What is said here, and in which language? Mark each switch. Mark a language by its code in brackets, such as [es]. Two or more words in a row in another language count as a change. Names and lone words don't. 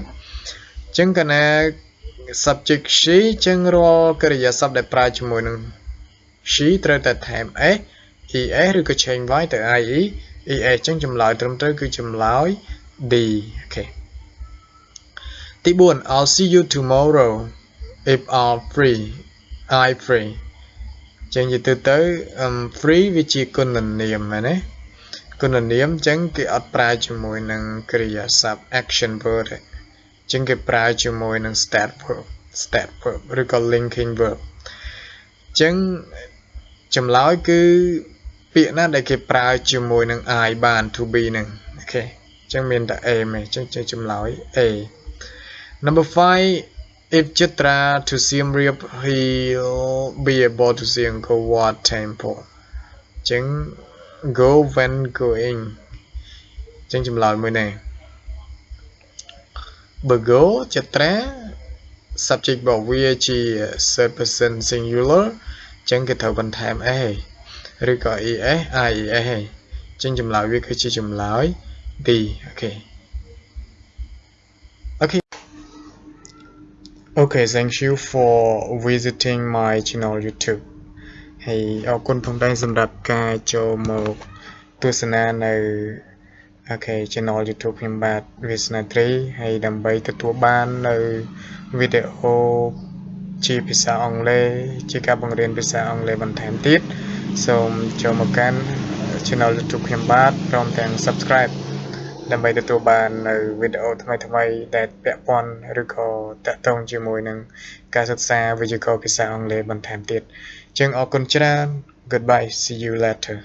[km] ញ្ចឹងកាលណា [en] subject she [km] អញ្ចឹងរាល់កិរិយាសព្ទដែលប្រើជាមួយនឹង she ត្រូវតែថែម s es ឬក៏ [en] change y [km] ទៅ ie es អញ្ចឹងចម្លើយត្រឹមត្រូវគឺចម្លើយ D អូខេទី4 [en] I'll see you tomorrow if I'm free I free [km] អញ្ចឹងនិយាយទៅ free វាជាគុណនាមមែនទេគុណ នាមអញ្ចឹងគេអត់ប្រើជាមួយនឹងកិរិយាសព្ទ [en] action verb [km] ទេអញ្ចឹងគេប្រើជាមួយនឹង [en] state verb [km] ឬក៏ [en] linking verb [km] អញ្ចឹងចម្លើយគឺពាក្យណាដែលគេប្រើជាមួយនឹង I បាន to be ហ្នឹងអូខេអញ្ចឹងមានតែ A មែនអញ្ចឹងជាចម្លើយ [en] A Number 5 if Chitra to Siem Reap he'll be able to see Angkor Wat temple [km] អញ្ចឹង [en] go when going [km] អញ្ចឹងចម្លើយមួយនេះ បើ go Chitra subject របស់វាជា [en] third person singular [km] អញ្ចឹងគេត្រូវបន្ថែម a ឬក៏ [en] es ies [km] អញ្ចឹងចម្លើយវាគឺជាចម្លើយ D អូខេ [en] Okay, thank you for visiting my channel YouTube [km] ហើយអរគុណផងដែរសម្រាប់ការចូលមកទស្សនានៅchannel YouTube ខ្ញុំបាទវាសនាត្រីហើយដើម្បីទទួលបាននៅវីដេអូជាភាសាអង់គ្លេសជាការបង្រៀនភាសាអង់គ្លេសបន្ថែមទៀតសូមចូលមកកាន់ [en] channel YouTube [km] ខ្ញុំបាទព្រមទាំង subscribe ដើម្បីទទួលបាននៅវីដេអូថ្មីៗដែលពាក់ព័ន្ធឬក៏តាក់ទងជាមួយនឹងការសិក្សាវេយ្យាករណ៍ភាសាអង់គ្លេសបន្ថែមទៀតអញ្ចឹងអរគុណច្រើន [en] Goodbye see you later